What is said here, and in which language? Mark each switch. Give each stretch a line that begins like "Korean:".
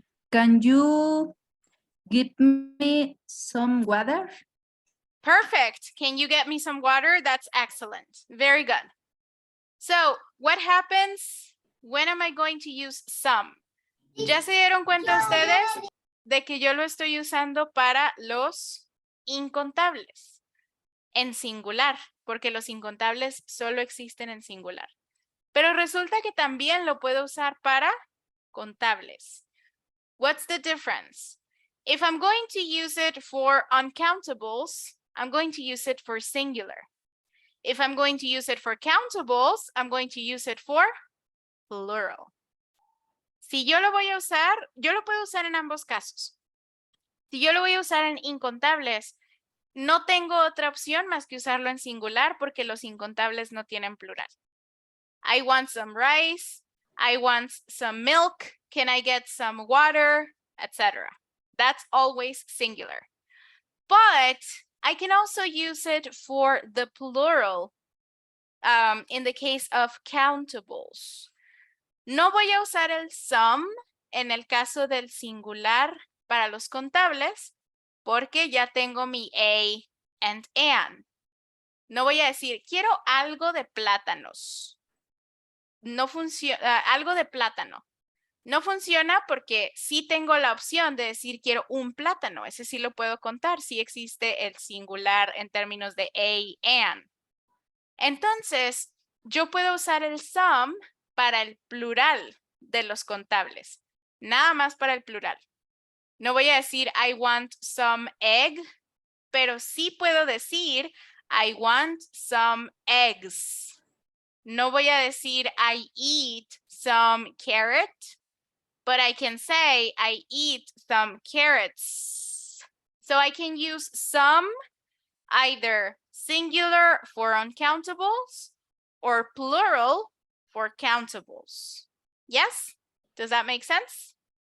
English: Can you give me some water? Perfect. Can you get me some water? That's excellent. Very good. So what happens? When am I going to use some?
Spanish: ¿Ya se dieron cuenta ustedes de que yo lo estoy usando para los incontables? En singular, porque los incontables solo existen en singular. Pero resulta que también lo puedo usar para contables.
English: What's the difference? If I'm going to use it for uncountables, I'm going to use it for singular. If I'm going to use it for countables, I'm going to use it for plural.
Spanish: Si yo lo voy a usar, yo lo puedo usar en ambos casos. Si yo lo voy a usar en incontables, no tengo otra opción más que usarlo en singular porque los incontables no tienen plural.
English: I want some rice. I want some milk. Can I get some water? Etc. That's always singular. But I can also use it for the plural in the case of countables.
Spanish: No voy a usar el some en el caso del singular para los contables porque ya tengo mi a and an. No voy a decir, quiero algo de plátanos. No funciona, algo de plátano. No funciona porque sí tengo la opción de decir quiero un plátano. Ese sí lo puedo contar. Sí existe el singular en términos de a, an. Entonces, yo puedo usar el some para el plural de los contables. Nada más para el plural. No voy a decir
English: I want some egg,
Spanish: pero sí puedo decir
English: I want some eggs.
Spanish: No voy a decir
English: I eat some carrot, but I can say I eat some carrots. So I can use some either singular for uncountables or plural for countables. Yes? Does that make sense?